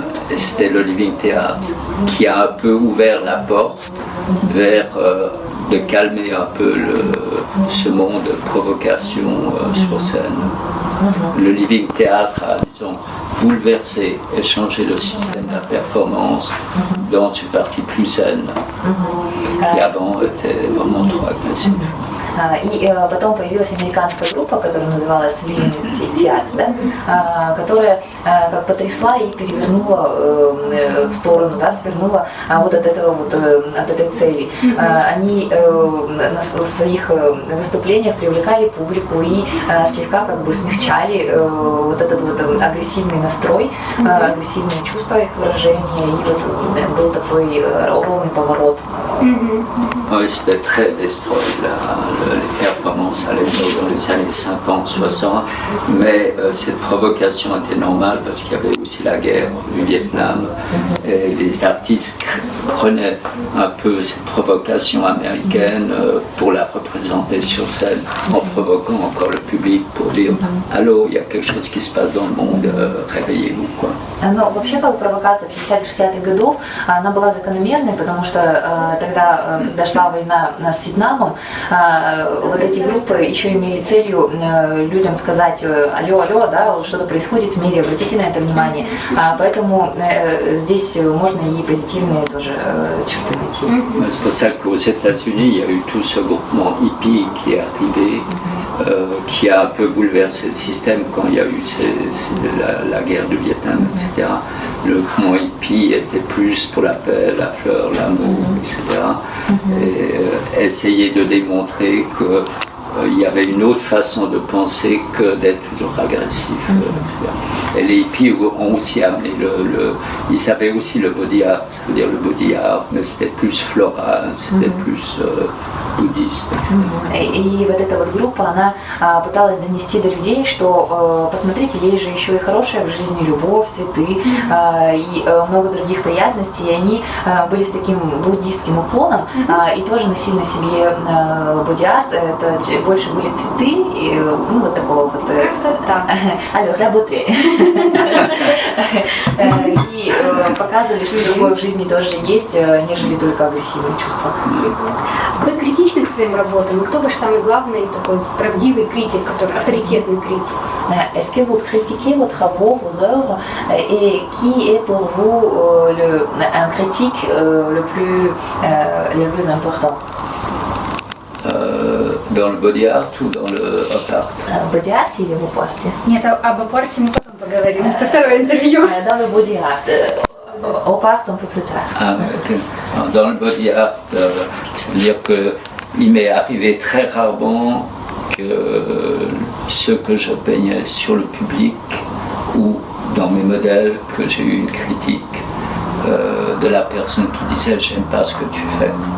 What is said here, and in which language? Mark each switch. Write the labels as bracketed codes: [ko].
[fr] Et c'était le Living Theatre qui a un peu ouvert la porte vers de calmer un peu ce monde de provocation sur scène. Le Living Theatre a, disons, bouleversé et changé le système de la performance dans une partie plus zen qui avant était vraiment trop agressive. [ru] И потом появилась американская группа, которая называлась Living Theatre, да, которая как потрясла и перевернула в сторону, да, свернула вот от этого вот, от этой цели. Они в своих выступлениях привлекали публику и слегка как бы смягчали вот этот вот агрессивный настрой, агрессивные чувства их выражения, и вот был такой ровный поворот. [fr] Oui, c'était très destroy, les performances à l'époque dans les années 50-60, mais cette provocation était normale parce qu'il y avait aussi la guerre du Vietnam et les artistes prenaient un peu cette provocation américaine pour la représenter sur scène en provoquant encore le public pour dire «Allô, il y a quelque chose qui se passe dans le monde, réveillez-vous». Quoi. [ru] Но вообще как провокация в 50-60-х годов, она была закономерной, потому что тогда, когда шла война с Вьетнамом, вот эти группы еще имели целью людям сказать «Алло, алло, да, что-то происходит в мире, обратите на это внимание». Поэтому здесь можно и позитивные тоже черты найти. [fr] C'est pour ça qu'aux États-Unis, il y a eu tout ce groupement hippie qui est arrivé, qui a un peu bouleversé le système quand il y a eu la guerre du Vietnam, etc. Le mouvement hippie était plus pour la paix, la fleur, l'amour, etc. Et essayer de démontrer qu'il y avait une autre façon de penser que d'être toujours agressif. Et les hippies ont aussi amené ils savaient aussi le body art, ça veut dire le body art, mais c'était plus floral, c'était plus бouddhiste. [ru] И вот эта вот группа, она пыталась донести до людей, что посмотрите, есть же еще и хорошая в жизни любовь, цветы и много других приятностей, и они были с таким буддийским уклоном и тоже носили на себе боди-арт, это больше были цветы, и, ну вот такого вот... Красота. Алло, работы. И показывали, что другое в жизни тоже есть, нежели только агрессивные чувства. Вы критичны к своим работам? И кто ваш самый главный такой правдивый критик, который авторитетный критик? [fr] Est-ce que vous critiquez votre œuvre, vos œuvres, et qui est pour vous un critique le plus important? Dans le body art ou dans le op art? [ru] Body art или в опарте? Нет, об апарте мы потом поговорим. Это второе интервью. [fr] Dans le body art. Op art un peu plus tard. Ah, okay. Dans le body art, ça veut dire qu'il m'est arrivé très rarement que ce que je peignais sur le public ou dans mes modèles, que j'ai eu une critique de la personne qui disait j'aime pas ce que tu fais.